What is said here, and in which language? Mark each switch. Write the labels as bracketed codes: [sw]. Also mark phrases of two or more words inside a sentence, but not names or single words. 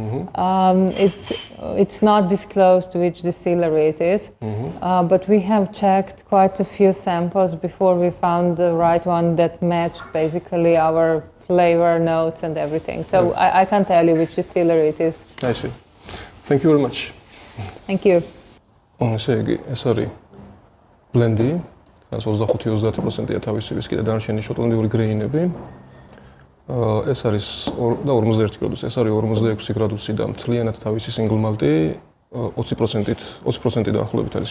[en] It's not disclosed which distillery it is, but we have checked quite a few samples before we found the right one that matched basically our flavor notes and everything. So I can't tell you which distillery it is. I see. Thank you very much. Thank you. [ka] ეს არის ბლენდი, 25-30%-ია თავისი ვისკი და დანარჩენი შოტლანდიური გრეინები. ეს არის 41 გრადუსი, ეს არის 46 გრადუსი და მთლიანად თავისი [en] single malt- [ka] ი 20% დაახლოებით არის